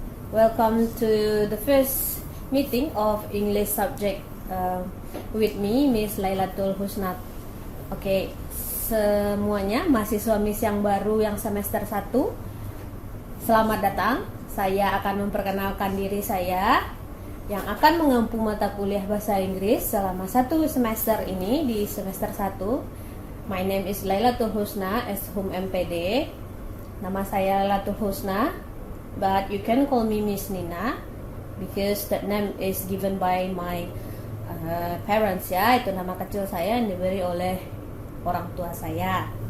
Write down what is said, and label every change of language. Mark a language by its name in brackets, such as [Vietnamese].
[English] Welcome to the first meeting of English subject with me, Miss Lailatul Husna. [Indonesian] Oke, semuanya mahasiswa Miss yang baru yang semester 1, selamat datang. Saya akan memperkenalkan diri saya yang akan mengempu mata kuliah bahasa Inggris selama 1 semester ini di semester 1. [English] My name is Lailatul Husna, Eshum MPD. [Indonesian] Nama saya [English] Lailatul Husna, but you can call me Miss Nina because that name is given by my parents ya. [Indonesian] Itu nama kecil saya yang diberi oleh orang tua saya.